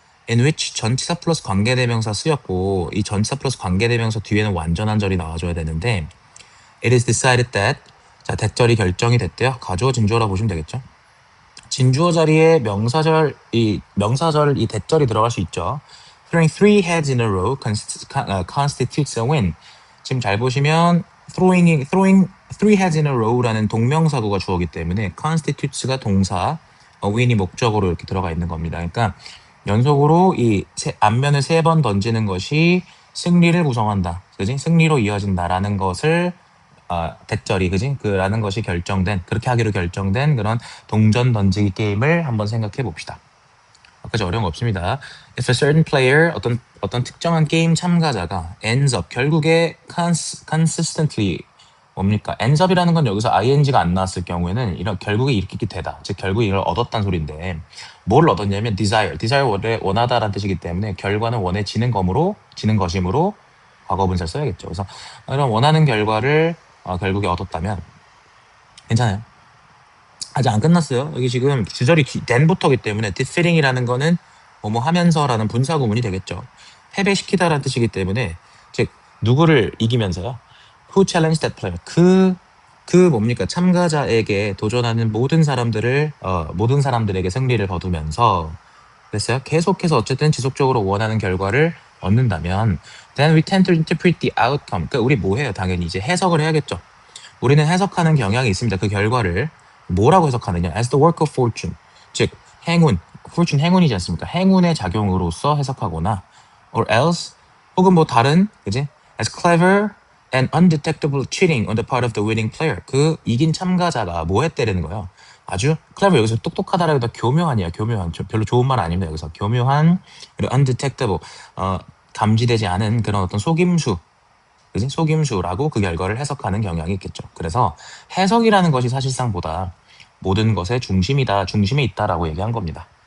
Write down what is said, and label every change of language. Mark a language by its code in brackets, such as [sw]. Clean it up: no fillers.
[en] In which [ko] 전치사 플러스 관계대명사 쓰였고 이 전치사 플러스 관계대명사 뒤에는 완전한 절이 나와줘야 되는데 [en] It is decided that [ko] 자, 대절이 결정이 됐대요. 가주어 진주어라 보시면 되겠죠. 진주어 자리에 명사절 이 대절이 들어갈 수 있죠. [en] Throwing three heads in a row constitutes a win. [ko] 지금 잘 보시면 [en] throwing three heads in a row [ko] 라는 동명사구가 주어기 때문에 constitutes가 동사, win이 목적으로 이렇게 들어가 있는 겁니다. 그러니까 연속으로 이 앞면을 3번 던지는 것이 승리를 구성한다. 그지? 승리로 이어진다라는 것을 대절이 그지? 라는 것이 그렇게 하기로 결정된 그런 동전 던지기 게임을 한번 생각해 봅시다. 아까 어려운 거 없습니다. [en] If a certain player, [ko] 어떤 특정한 게임 참가자가 [en] ends up, [ko] 결국에 [en] consistently, [ko] 뭡니까? ends up이라는 건 여기서 ing가 안 나왔을 경우에는 결국에 이렇게 되다. 즉, 결국에 이걸 얻었다는 소리인데, 뭘 얻었냐면 desire 원하다라는 뜻이기 때문에 결과는 원해지는 것이므로 과거분사를 써야겠죠. 그래서 이런 원하는 결과를 결국에 얻었다면 괜찮아요. 아직 안 끝났어요. 여기 지금 주절이 then부터기 때문에 defeating이라는 거는 뭐뭐 하면서라는 분사 구문이 되겠죠. 패배시키다라는 뜻이기 때문에 즉 누구를 이기면서요. [en] Who challenged that player? [ko] 그 뭡니까? 참가자에게 도전하는 모든 사람들에게 승리를 거두면서 그랬어요. 계속해서 어쨌든 지속적으로 원하는 결과를 얻는다면 [en] then we tend to interpret the outcome. [ko] 그러니까 우리 뭐 해요? 당연히 이제 해석을 해야겠죠. 우리는 해석하는 경향이 있습니다. 그 결과를 뭐라고 해석하느냐? [en] As the work of fortune. [ko] 즉 fortune 행운이지 않습니까? 행운의 작용으로서 해석하거나 [en] or else [ko] 혹은 뭐 다른 그지? [en] As clever and undetectable cheating on the part of the winning player. [ko] 그 이긴 참가자가 뭐 했다는 거예요. 아주 clever 여기서 똑똑하다라기보다 교묘한 별로 좋은 말 아닙니다. 여기서 교묘한 그리고 undetectable 감지되지 않은 그런 어떤 속임수라고 그 결과를 해석하는 경향이 있겠죠. 그래서 해석이라는 것이 사실상보다 모든 것의 중심에 있다라고 얘기한 겁니다.